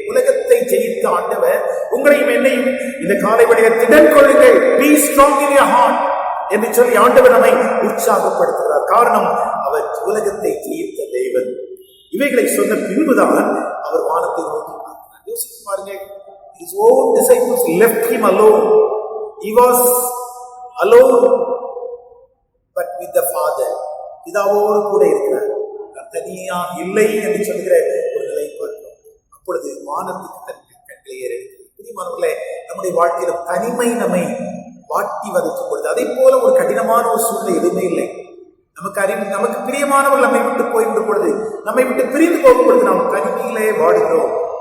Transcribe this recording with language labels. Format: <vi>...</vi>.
<ta>உலகத்தை ஜெயித்த ஆண்டவர் உங்களையும் என்னையும் இந்த காலை வேளையில் திடன் கொள்ளுங்கள்,</ta> <en>be strong in your heart</en> <ta>என்று சொல்லி ஆண்டவர் நம்மை உற்சாகப்படுத்துகிறார். காரணம், அவர் உலகத்தை ஜெயித்த தேவன். இவைகளை சொன்ன பின்புதான் அவர் வானத்தை நோக்கி பார்க்கிறார். யோசித்து பாருங்க,</ta> <en>his own disciples left him alone. He was alone but with the Father.</en> <ta>பிதாவோடு கூட இருக்கிறார், தனியாக இல்லை என்று சொல்கிற ஒரு நிலை பார்க்கிறோம். இப்பொழுது வானத்துக்கு தன் கண்களை ஏறெடுக்கிறது. பிரியமானவர்களே, நம்முடைய வாழ்க்கையிலும் தனிமை நம்மை வாட்டி வதைக்கும் பொழுது, அதே போல ஒரு கடினமான ஒரு சூழ்நிலை எதுவுமே இல்லை. நமக்கு பிரியமானவர்கள் நம்மை விட்டு போய்விடும் பொழுது, நம்மை விட்டு பிரிந்து போகும் பொழுது நாம் தனிமையிலே வாடுகிறோம்.</ta>